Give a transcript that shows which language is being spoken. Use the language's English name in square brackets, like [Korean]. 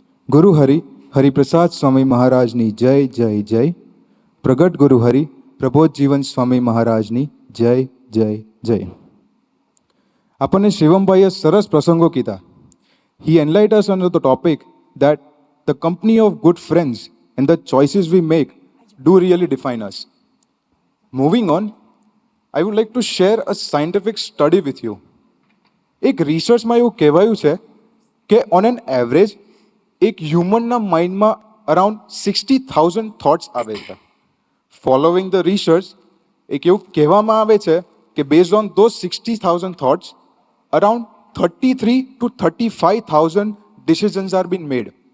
[Gujarati] ગુરુ હરિ હરિપ્રસાદ સ્વામી મહારાજની જય જય જય. પ્રગટ ગુરુ હરિ પ્રબોધ જીવન સ્વામી મહારાજની જય જય જય. આપણને શિવમભાઈએ સરસ પ્રસંગો કીધા. [English] He enlightened us on the topic that the company of good friends and the choices we make do really define us. Moving on, I would like to share a scientific study with you. [Gujarati] એક રિસર્ચમાં એવું કહેવાયું છે કે [English] on an average [Gujarati] એક હ્યુમનના માઇન્ડમાં around 60,000 thoughts આવે છે. [English] following the research [Gujarati] એક એવું કહેવામાં આવે છે કે [English] Based on those 60,000 thoughts around 33 to 35,000 decisions are been made.